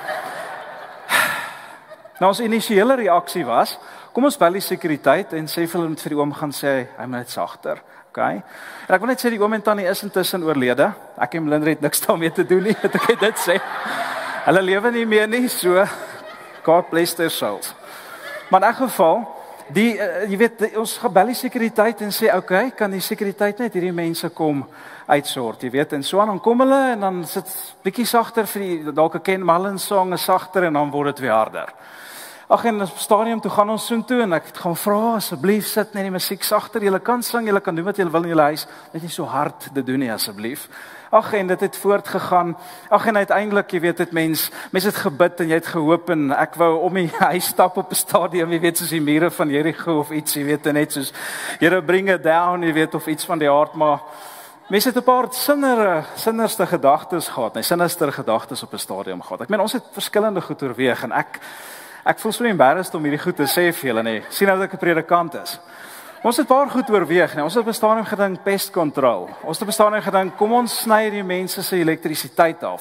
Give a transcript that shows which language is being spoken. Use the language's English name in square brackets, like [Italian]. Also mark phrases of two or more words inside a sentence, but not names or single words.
[Afrikaans] Nou ons initiële reaksie was, kom ons bel die sekuriteit en sê vir hulle vir die oom gaan sê, hy moet net sagter, okay? En ek wil net sê, die oom en tannie is intussen oorlede. Ek en Melindrie het niks daarmee te doen nie, het ek dit sê. Hulle lewe nie meer nie, so, [English] God bless their souls. [Afrikaans] Maar in elk geval, jy weet, ons gebel die sekuriteit en sê, okay, kan die sekuriteit net hierdie mense kom uitsort, jy weet, en so aan, dan kom hulle en dan sit bietjie sagter vir die, dalk 'n Ken Mullen song, is sagter en dan word dit weer harder. Ag, en op stadium toe gaan ons soontoe en ek het gaan vra, asseblief sit net die musiek sagter, julle kan sing, julle kan doen wat julle wil in julle huis, net nie so hard dit doen nie asseblief. Ag, en dit het voortgegaan. Ag, en uiteindelik, jy weet, het mense het gebid en jy het gehoop en ek wou om die huis stap op 'n stadium, jy weet, soos die mure van Jericho of iets, jy weet, net soos Here [English] bring it down, [Afrikaans] jy weet, of iets van die aard, maar mense het 'n paar sinnerste gedagtes gehad, sinnerste gedagtes op 'n stadium gehad. Ek meen, ons het verskillende goed oorweeg en ek voel so embarrassed om hierdie goed te sê vir julle, nee. Sien nou dat ek 'n predikant is. Ons het paar goed oorweeg, nee. Ons het op 'n stadium gedink pestkontrol. Ons het op 'n stadium gedink kom ons sny die mense se elektrisiteit af.